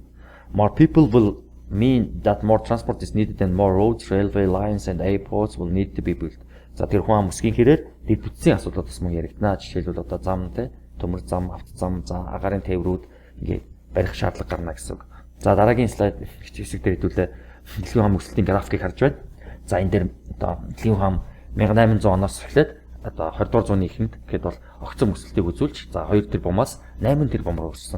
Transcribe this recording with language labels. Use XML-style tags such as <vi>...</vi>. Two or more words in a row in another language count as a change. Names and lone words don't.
<en>More people will mean that more transport is needed and more roads, railway lines and airports will need to be built.</en> <mn>За тэр хүн ам өсгийн хэрээр дэд бүтцийн асуудлуудаас мөн яригдана. Жишээлбэл одоо зам те төмөр зам, автозам, за агаарын тээврүүд ингээд барих шаардлага гарна гэсэн үг. За дараагийн слайд хэсэг дээр хэдүүлээ дэлхийн хүн ам өсөлтийн графикийг харж байна. За энэ дээр одоо дэлхийн хүн ам 1800 оноос эхлээд одоо 20 дугаар зууны эхэнд гэхэд бол огцом өсөлтийг үзүүлж за 2 тэрбумаас 8 тэрбум руу өссөн.</mn>